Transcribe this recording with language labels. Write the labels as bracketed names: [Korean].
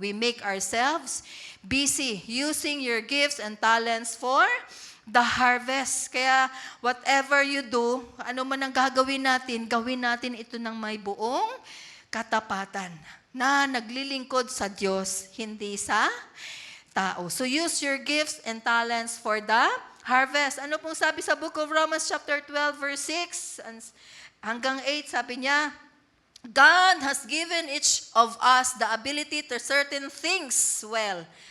[English] We make ourselves busy using your gifts and talents for the harvest. [Filipino] Kaya [English] whatever you do, [Filipino] ano man ang gagawin natin, gawin natin ito ng may buong katapatan na naglilingkod sa Diyos, hindi sa tao. [English] So use your gifts and talents for the harvest. [Filipino] Ano pong sabi sa Book of Romans chapter 12 verse 6 hanggang 8, sabi niya, [English] God has given each of us the ability to certain things well.